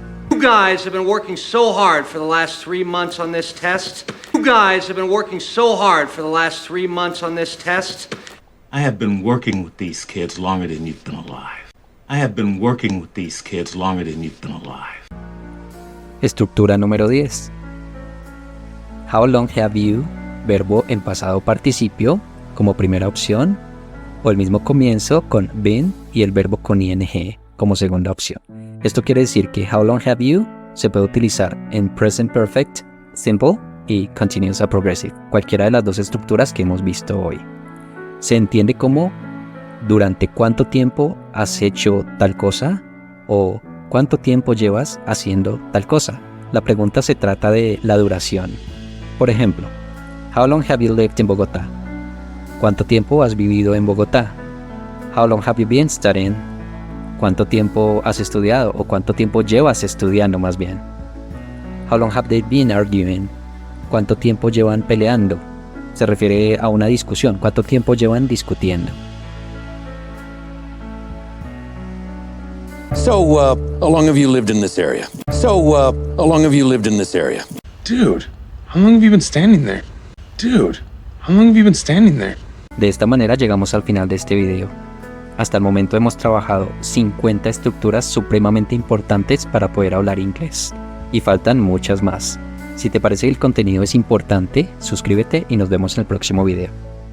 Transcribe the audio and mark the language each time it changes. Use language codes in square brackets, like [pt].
[en] You guys have been working so hard for the last 3 months on this test. You guys have been working so hard for the last 3 months on this test. I have been working with these kids longer than you've been alive. I have been working with these kids longer than you've been alive. [es] Estructura número 10. How long have you, verbo en pasado participio, como primera opción, o el mismo comienzo con been y el verbo con ing como segunda opción. Esto quiere decir que how long have you se puede utilizar en present perfect, simple y continuous o progressive, cualquiera de las dos estructuras que hemos visto hoy. Se entiende como durante cuánto tiempo has hecho tal cosa o cuánto tiempo llevas haciendo tal cosa. La pregunta se trata de la duración. Por ejemplo, [en] how long have you lived in Bogotá? [es] ¿Cuánto tiempo has vivido en Bogotá? [en] How long have you been studying? [es] ¿Cuánto tiempo has estudiado o cuánto tiempo llevas estudiando más bien? [en] How long have they been arguing? [es] ¿Cuánto tiempo llevan peleando? Se refiere a una discusión. ¿Cuánto tiempo llevan discutiendo? [en] So, how long have you lived in this area? How long have you lived in this area? Dude, how long have you been standing there? Dude, how long have you been standing there? [es] De esta manera llegamos al final de este video. Hasta el momento hemos trabajado 50 estructuras supremamente importantes para poder hablar inglés. Y faltan muchas más. Si te parece que el contenido es importante, suscríbete y nos vemos en el próximo video.